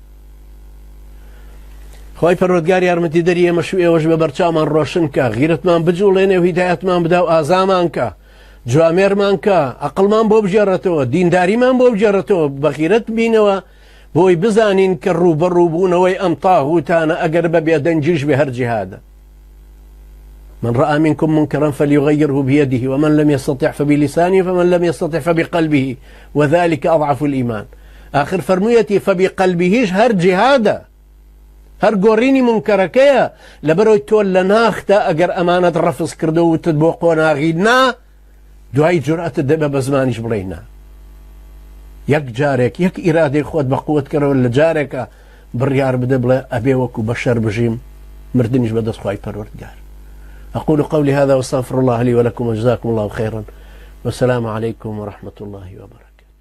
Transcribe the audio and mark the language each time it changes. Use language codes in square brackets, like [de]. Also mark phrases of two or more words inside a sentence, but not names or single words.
[ckb] خۆی پەروەردگار یارمەتی دەری ئێمەش و ئێوەش بە بەرچاومان ڕۆشن کە، غیرەتمان بجوڵێنێ و هیدایەتمان بدا و ئازامان کە، جوامێرمان کە، عەقڵمان بۆ بژێڕێتەوە، دینداریمان بۆ بژێڕێتەوە، بە غیرەت بینەوە، بۆی بزانین کە ڕوبەڕووبوونەوەی ئەم تاغوتانە ئەگەر بەبێ دەنجیش بێ هەر جیهادە. [ar] من رأى منكم منكرا فليغيره بيده ومن لم يستطع فبلسانه فمن لم يستطع فبقلبه وذلك أضعف الإيمان. [ckb] آخر فرميتي فبقلبهش هر جهاده، هر گۆڕینی منکەرەکەیە لەبەرەوەی تۆ لە ناختا ئەگەر ئەمانەت ڕەفز کردو وتت بۆ قۆناغی نا، دوای جورئەتت دەبێ بە زمانیش بڵێ نا. یەک جارێک یەک ئیرادەی خۆت بە قووت کەرەوە لە جارێکە بڕیار بدە بڵێ ئەبێ وەکو بەشەر بژیم، مردنیش بەدەست خوای پەروەردگار. [ar] أقول قولي هذا واستغفر الله لي ولكم وجزاكم الله خيرا، والسلام عليكم ورحمة الله وبركاته.